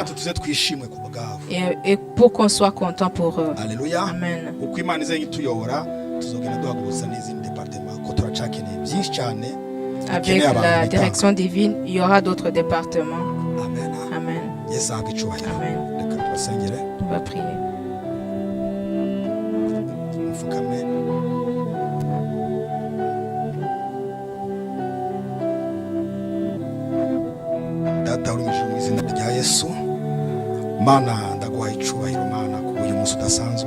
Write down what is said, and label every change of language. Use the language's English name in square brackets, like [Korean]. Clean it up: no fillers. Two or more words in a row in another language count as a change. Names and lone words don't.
[French] Et pour qu'on soit content pour eux. Alléluia. Amen. Avec la direction divine, il y aura d'autres départements. Amen. Amen. Amen. On va prier. [Kinyarwanda] Data uri mu izina rya Yesu, Mana ndaguhaye icubahiro Mana ku uyu munsi udasanzwe.